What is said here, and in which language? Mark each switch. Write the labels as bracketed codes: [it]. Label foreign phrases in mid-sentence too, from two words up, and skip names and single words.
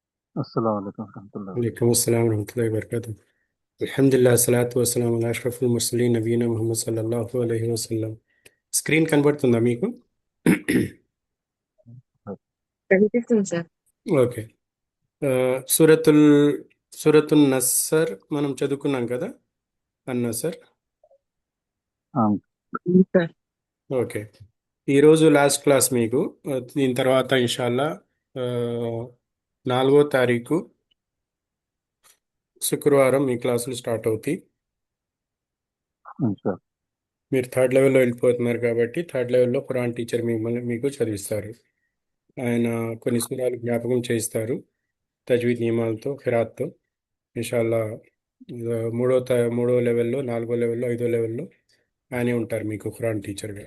[ar] السلام عليكم ورحمة الله وبركاته. عليكم السلام ورحمة الله وبركاته. الحمد لله الصلاة والسلام على أشرف المرسلين نبينا محمد صلى الله عليه وسلم. [te] స్క్రీన్ కనబడుతుందా మీకు? కనిపిస్తుంది సార్. ఓకే. ఆ, సూరతుల్ సూరతున్ నస్సర్ మనం చదువుకున్నాం కదా, అన్నసర్. آم. సార్ ఓకే. ఈరోజు లాస్ట్ క్లాస్ మీకు. దీని తర్వాత ఇన్షాల్లా ఆ, 4వ తారీఖు శుక్రవారం మీ క్లాసులు స్టార్ట్ అవుతాయి. [ar] إن شاء الله. [te] మీరు థర్డ్ లెవెల్లో వెళ్ళిపోతున్నారు కాబట్టి థర్డ్ లెవెల్లో ఖురాన్ టీచర్ మిమ్మల్ని మీకు చదివిస్తారు. ఆయన కొన్ని సూరాలు జ్ఞాపకం చేయిస్తారు తజ్వీద్ నియమాలతో, ఖిరాత్తో. ఇన్షాల్లా మూడో లెవెల్లో, 4వ లెవెల్లో, 5వ లెవెల్లో ఆయనే ఉంటారు మీకు ఖురాన్ టీచర్గా.